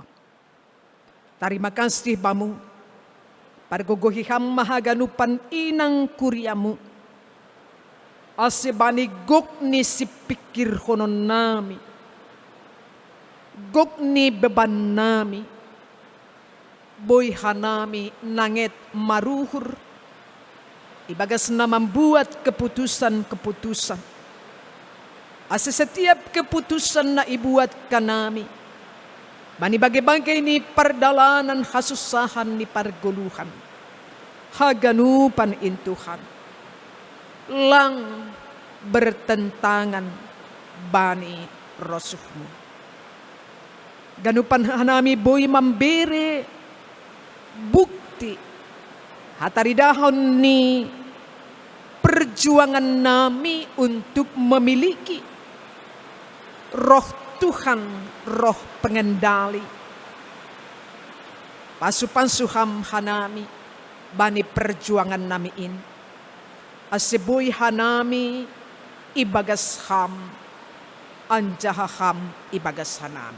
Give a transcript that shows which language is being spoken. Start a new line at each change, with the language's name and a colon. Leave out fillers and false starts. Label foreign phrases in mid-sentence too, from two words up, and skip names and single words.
Batak Simalungun: Tarima kasih bamu, pargogohiham mahaganupan inang kuryamu, ase bani gok ni si pikir honon nami, gok ni beban nami, boy hanami nanget maruhur, ibagas na
Indonesian: membuat keputusan-keputusan.
Batak Simalungun: Asa
Indonesian: setiap keputusan
Batak Simalungun: na ibuat kanami, bani bagai-bagai ni perdalanan hasusahan ni parguluhan, haganupan intuhan, lang bertentangan bani rosuhmu. Ganupan hanami boy mambere bukti hataridahon ni perjuangan nami
Indonesian: untuk memiliki roh Tuhan, roh pengendali.
Batak Simalungun: Pasupan-suham hanami bani perjuangan nami in. Aseboy hanami ibagas ham, anjahaham ibagas hanami.